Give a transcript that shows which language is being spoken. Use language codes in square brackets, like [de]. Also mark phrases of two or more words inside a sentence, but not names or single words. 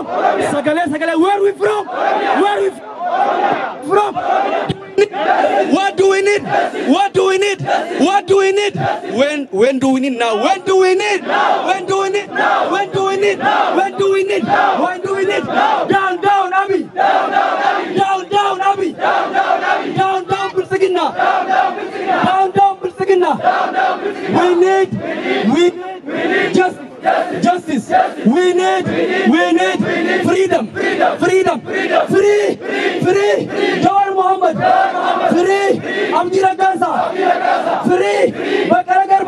[en] Sagale, sagale, where we from? Where we from? What do we need? What do we need? What do we need? When do we need now? When do we need? When do we need? When do we need? When do we need? When do we need? Down, down, Abi. Down, down, Abi. Down, down, Abi. Down, down, Abi. Down, down, Bilxiginnaa. Down, down, Bilxiginnaa. Down, down, Bilxiginnaa. Down, down, Bilxiginnaa. We need justice. We need freedom. Freedom. Free. Jawar Muhammad. Free. Abdi Ragasa. Free. Bakara Garba.